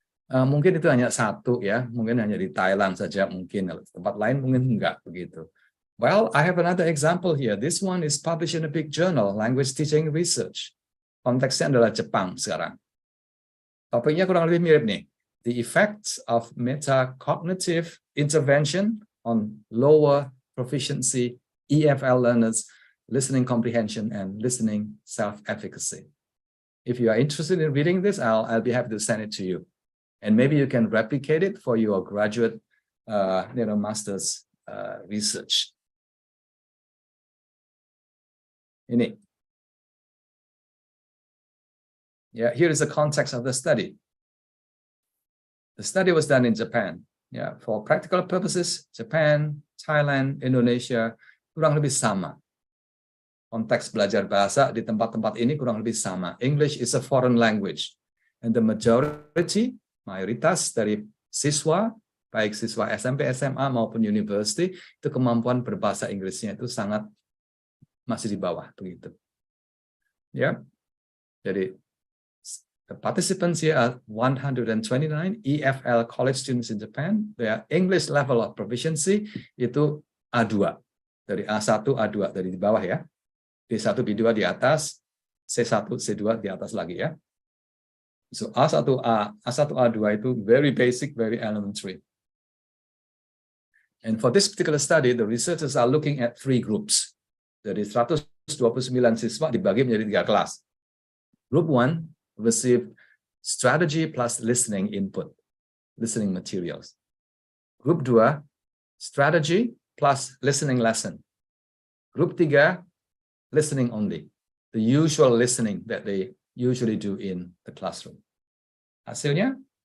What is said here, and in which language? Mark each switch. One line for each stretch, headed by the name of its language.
Indonesian: Mungkin itu hanya satu ya, mungkin hanya di Thailand saja, mungkin tempat lain mungkin enggak begitu.
English: Well, I have another example here. This one is published in a big journal, Language Teaching Research.
Indonesian: Konteksnya adalah Jepang sekarang. Topiknya kurang lebih mirip nih.
English: The effects of metacognitive intervention on lower proficiency EFL learners, listening comprehension, and listening self-efficacy. If you are interested in reading this, I'll be happy to send it to you. And maybe you can replicate it for your graduate, master's research.
Indonesian: Ini.
English: Yeah, here is the context of the study. The study was done in Japan. Yeah, for practical purposes, Japan, Thailand, Indonesia, kurang lebih sama.
Indonesian: Konteks belajar bahasa di tempat-tempat ini kurang lebih sama. English is a foreign language. And the mayoritas dari siswa, baik siswa SMP, SMA maupun university, itu kemampuan berbahasa Inggrisnya itu sangat masih di bawah begitu. Ya.
English: Jadi the participants here are 129 EFL college students in Japan. Their English level of proficiency itu A2.
Indonesian: Dari A1, A2 dari di bawah ya. B1, B2 di atas, C1, C2 di atas lagi ya.
English: So A1A, A1A2 itu very basic, very elementary. And for this particular study, the researchers are looking at 3 groups.
Indonesian: Dari 129 siswa dibagi menjadi 3 kelas.
English: Group 1 received strategy plus listening input, listening materials. Group 2, strategy plus listening lesson. Group 3, listening only, the usual listening that they usually do in the classroom. Hasilnya?